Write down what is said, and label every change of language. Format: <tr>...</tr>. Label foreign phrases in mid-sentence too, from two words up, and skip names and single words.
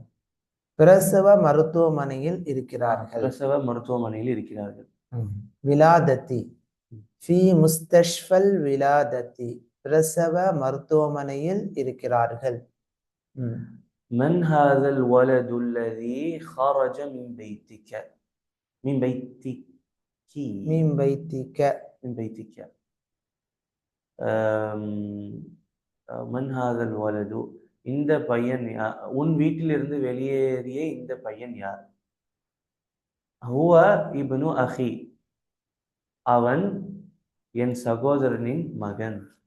<ta>பிரசவ மருத்துவமனையில் இருக்கிறார்கள். பிரசவ மருத்துவமனையில் இருக்கிறார்கள்.</ta> <ar>ولادتي في مستشفى الولادة,</ar> <ta>பிரசவ மருத்துவமனையில் இருக்கிறார்கள்.</ta> <ar>من هذا الولد الذي خرج من بيتك, من بيتك. من هذا الولد,</ar> <ta>இந்த பையன், உன் வீட்டிலிருந்து வெளியேறிய இந்த பையன் யார்?</ta> <ar>هو ابن أخي,</ar> <ta>அவன் என் சகோதரனின் மகன்.</ta>